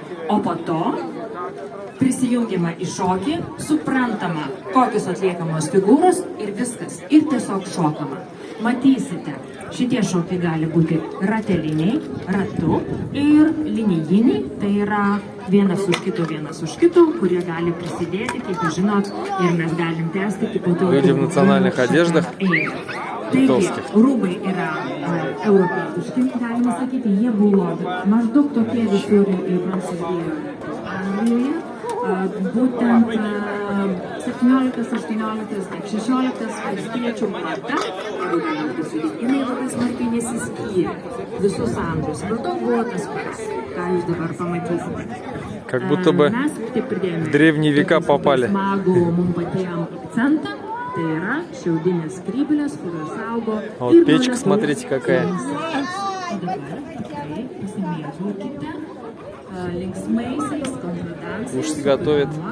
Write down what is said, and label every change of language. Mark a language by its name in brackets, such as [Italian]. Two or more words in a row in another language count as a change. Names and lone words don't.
[Lithuanian] O po to prisijungiama į šokį, suprantama, kokios atliekamos figūros ir viskas. Ir tiesiog šokama. Matysite, šitie šokiai gali būti rateliniai, ratu ir linijiniai. Tai yra vienas už kito, kurie gali prisidėti, kaip jūs žinot, ir mes galim tęsti. [Russian] Люди в национальных одеждах. [Lithuanian] Taigi, rūbai yra europietiški, galima sakyti, jie buvo maždaug tokie visur ir Prancūzijoje, Anglijoje. Būtent 17, 18, 16 valstiečių karta, jinai labai smarkiai nesiskyrė visus amžius. Maždaug buvo tas pats, ką jūs dabar pamatysite. [Russian] Как будто бы в древние века попали. Вот печка, смотрите, какая. Уж готовят.